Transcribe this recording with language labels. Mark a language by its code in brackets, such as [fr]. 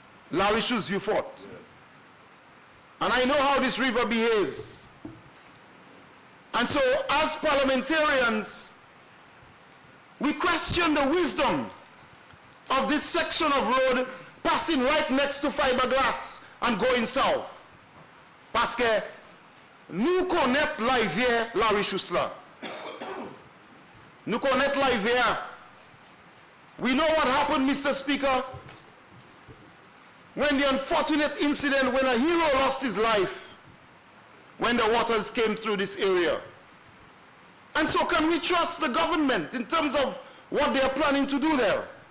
[en] La Richousse, Vieux-Fort. And I know how this river behaves. And so, as parliamentarians, we question the wisdom of this section of road passing right next to fiberglass and going south. [fr] Parce que nous connaissons la rivière La Richousse là. Nous connaissons la rivière. [en] We know what happened, Mr. Speaker, when the unfortunate incident when a hero lost his life when the waters came through this area. And so can we trust the government in terms of what they are planning to do there?